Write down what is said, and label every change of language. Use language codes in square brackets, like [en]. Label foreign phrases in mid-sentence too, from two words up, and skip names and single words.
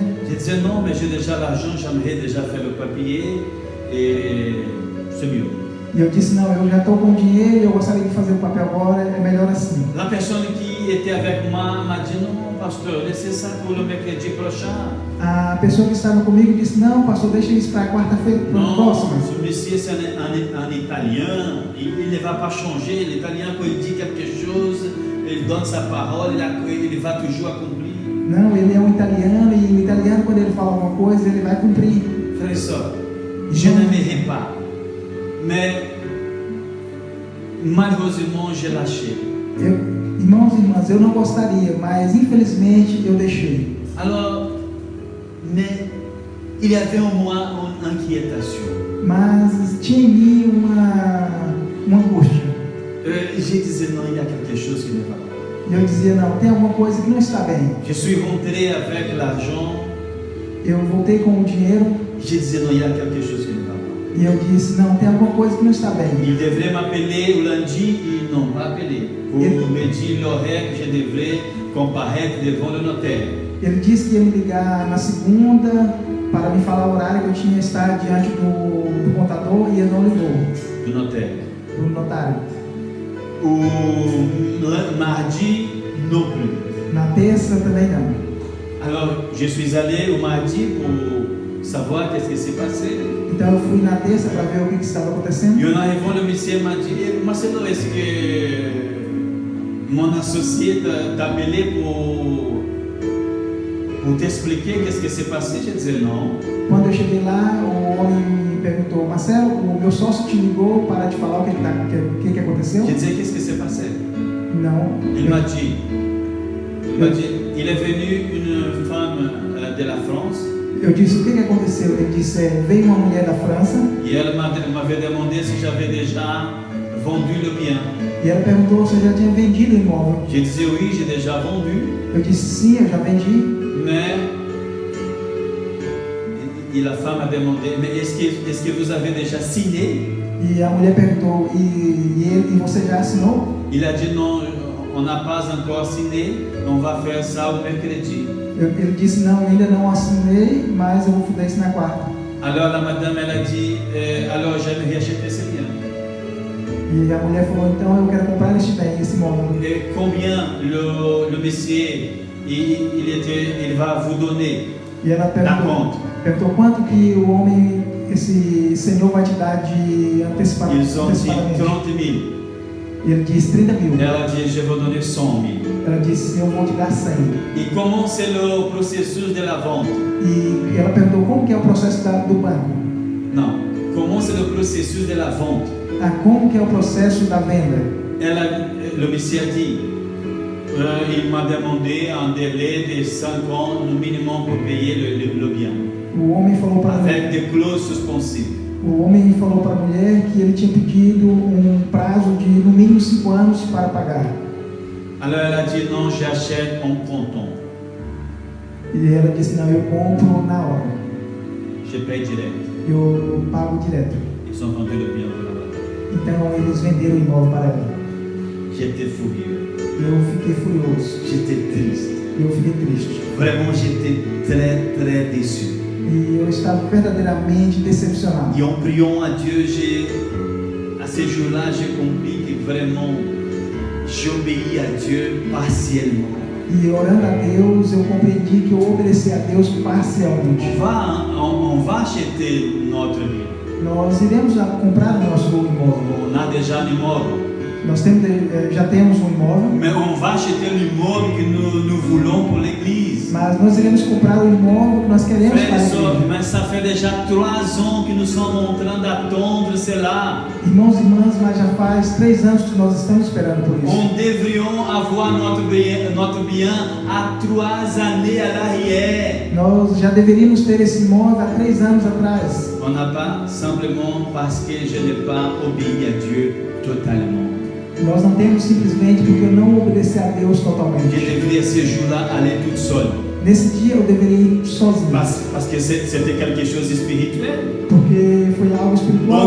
[fr] Je disais non, mais j'ai déjà l'argent, j'aimerais déjà faire le papier et c'est mieux. [pt] E eu disse, não, eu já estou com dinheiro e eu gostaria de fazer o papel agora, é melhor assim. [fr] La personne qui était avec moi m'a dit, non, pasteur, laissez ça pour le mercredi prochain. [pt] A pessoa que estava comigo disse, não, pastor, deixa isso para quarta-feira, para a [fr] Non, [pt] próxima. [fr] ce monsieur c'est un Italien, il ne va pas changer. L'Italien, quand il dit quelque chose, il donne sa parole, il va toujours accomplir. [pt] Não, ele é um italiano e o italiano, quando ele fala alguma coisa, ele vai cumprir. [fr] Frère et sœur, je n'aimerais pas, mais malheureusement j'ai lâché. [pt] Irmãos e irmãs, eu não gostaria, mas infelizmente eu deixei. [fr] Alors, mais il y avait en moi une inquiétation. [pt] Mas tinha em mim uma angústia. [fr] Je disais non, il y a quelque chose qui ne va pas. [pt] E eu dizia, não, tem alguma coisa que não está bem. [fr] Je suis rentré avec l'argent. [pt] Eu voltei com o dinheiro [fr] Je disais non, il y a quelque chose qui ne va pas. [pt] e eu disse, não, tem alguma coisa que não está bem. [fr] Il devrait m'appeler lundi, ils n'ont pas appelé. Pour me dire l'horaire que je devrais comparaître devant le notaire. [pt] Ele disse que ia me ligar na segunda para me falar o horário que eu tinha que estar diante do contador e ele não ligou, [fr] Du notaire. [pt] do notário. [fr] Ou mardi, non plus. [pt] Na terça também não. [fr] Alors, je suis allé au mardi pour savoir qu'est-ce qui s'est passé. [pt] Então eu fui na terça para ver o que estava acontecendo. [fr] Et en arrivant, le monsieur m'a dit, Marcelo, est-ce que mon associé t'a appelé pour t'expliquer qu'est-ce qui s'est passé? Je disais non. [pt] Quando eu cheguei lá, o homem me perguntou, Marcelo, o meu sócio te ligou para te falar o que aconteceu? [fr] Je disais, qu'est-ce qui s'est passé? [pt] Não. [fr] Il m'a dit, il est venu une femme de la France [pt] Eu disse, o que aconteceu? Ele disse, veio uma mulher da França [fr] et elle m'avait demandé si j'avais déjà vendu le bien. [pt] e ela perguntou se eu já tinha vendido o imóvel. [fr] Je disais oui, j'ai déjà vendu, [pt] Eu disse, sim, eu já vendi. [fr] mais et la femme a demandé, mais est-ce que vous avez déjà signé? [pt] E a mulher perguntou, e você já assinou? [fr] Il a dit non, on n'a pas encore signé, on va faire ça au mercredi. [pt] Ele disse, não, ainda não assinei, mas eu vou fazer isso na quarta. [fr] Alors la madame, elle a dit, alors j'aimerais acheter ce bien. [pt] E a mulher falou, então eu quero comprar esse bem, esse imóvel. [fr] Et combien le monsieur, il va vous donner [pt] E ela [fr] la compte? [pt] perguntou quanto que o homem, esse senhor vai te dar de [fr] Ils ont dit [pt] antecipadamente. [fr] 30 000. [pt] E ele disse 30 mil. [fr] Elle a dit, je vais vous donner 100 000. [pt] Ela disse, eu vou te dar 100. [fr] Et comment c'est le processus de la vente? [pt] E ela perguntou como que é o processo do banco. [fr] Non. Comment c'est le processus de la vente? [pt] Como que é o processo da venda. [fr] Le monsieur a dit, il m'a demandé un délai de 5 ans no minimum pour payer le bien. [pt] O homem falou para [fr] Avec des clauses suspensives. [pt] O homem falou para a mulher que ele tinha pedido um prazo de no mínimo 5 anos para pagar. [fr] Alors elle a dit non, j'achète en comptant. [pt] E ela disse, não, eu compro na hora. [fr] Je paye direct. [pt] Eu pago direto. [fr] Ils ont vendu le bien pour la [pt] Então eles venderam o imóvel para ela. [fr] J'étais furieux. [pt] Eu fiquei furioso. [fr] J'étais triste. [pt] Eu fiquei triste. [fr] Vraiment, j'étais très, très déçu. [pt] E eu estava verdadeiramente decepcionado. [fr] Et en priant à Dieu, à ce jour-là, j'ai compris que vraiment, j'obéis à Dieu partiellement. [pt] E orando a Deus, eu compreendi que eu obedeci a Deus parcialmente. [fr] On va acheter notre bien. [pt] Nós iremos comprar o nosso imóvel. [fr] On a déjà un immeuble. [pt] Nós já temos um imóvel. [fr] Mais on va acheter l'immeuble que nous voulons pour l'église. [pt] Mas nós iremos comprar o imóvel que nós queremos para a [fr] Frères et sœurs, [pt] igreja. [fr] mais ça fait déjà 3 ans que nous sommes en train d'attendre cela. [pt] Irmãos e irmãs, mas já faz 3 anos que nós estamos esperando por isso. [fr] On devrions avoir notre bien à 3 années à l'arrière. [pt] Nós já deveríamos ter esse imóvel há 3 anos atrás. [fr] On n'a pas simplement parce que je n'ai pas obéi à Dieu totalement. [pt] Nós não temos simplesmente porque eu não obedeci a Deus [fr] Je [pt] totalmente. [fr] devrais ce jour-là aller toute seule. [pt] Nesse dia eu deveria ir sozinho, [fr] Parce que c'était quelque chose de spirituel. [pt] porque foi algo espiritual.